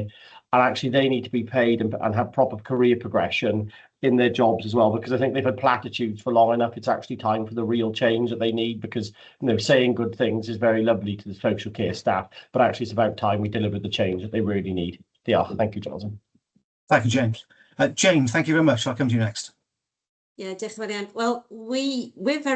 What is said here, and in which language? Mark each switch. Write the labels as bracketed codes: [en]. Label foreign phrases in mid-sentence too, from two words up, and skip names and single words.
[en] And actually they need to be paid and have proper career progression in their jobs as well, because I think they've had platitudes for long enough. It's actually time for the real change that they need, because saying good things is very lovely to the social care staff, but actually it's about time we deliver the change that they really need. Yeah, thank you, Jonathan. Thank you, James. Jane, thank you very much. I'll come to you next. Yeah, [cy] diolch yn fawr iawn. [en] Well, we're very